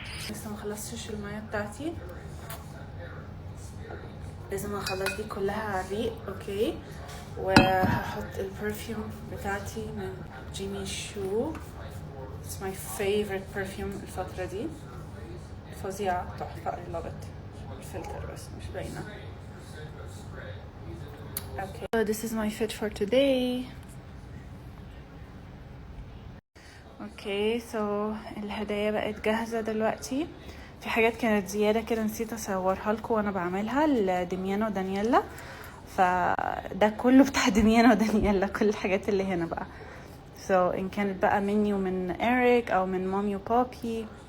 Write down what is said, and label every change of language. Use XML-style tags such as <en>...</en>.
<ar>لسه ما خلصتش الميه بتاعتي، لازم اخلص دي كلها على الريق. اوكي، وهحط البرفيوم بتاعتي من جيمي شو.</ar> <en>It's my favorite perfume</en> <ar>الفترة دي، فظيعة تحفة.</ar> <en>I love it.</en> <ar>الفلتر بس مش باينة.</ar> <en>Okay, so this is my fit for today.</en> <ar>Okay, so الهدايا بقت جاهزة دلوقتي. في حاجات كانت زيادة كده نسيت اصورها لكم وانا بعملها لدميانة ودانييلا، فده كله بتاع دميانة ودانييلا، كل الحاجات اللي هنا بقى. إن كانت بقى مني ومن إيريك أو من مامي وبابي.</ar>